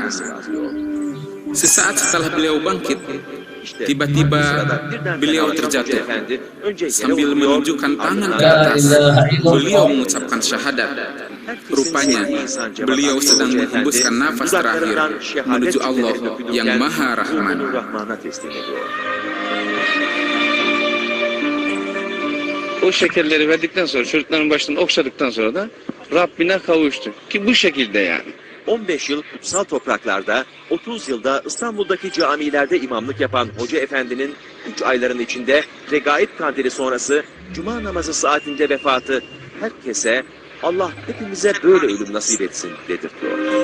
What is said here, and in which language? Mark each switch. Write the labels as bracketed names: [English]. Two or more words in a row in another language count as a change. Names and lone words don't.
[Indonesian] Sesaat setelah beliau bangkit, tiba-tiba beliau terjatuh. Sambil menunjukkan tangan ke atas, beliau mengucapkan syahadat. Rupanya, beliau sedang menghembuskan nafas terakhir menuju Allah yang Maha Rahman. [Turkish] O şekerleri verdikten sonra, çocukların başını okşadıktan sonra da Rabbine kavuştu. Ki bu şekilde yani. 15 yıl kutsal topraklarda, 30 yılda İstanbul'daki camilerde imamlık yapan Hoca Efendi'nin 3 ayların içinde Regaib Kandili sonrası Cuma namazı saatinde vefatı herkese Allah hepimize böyle ölüm nasip etsin dedirtiyor.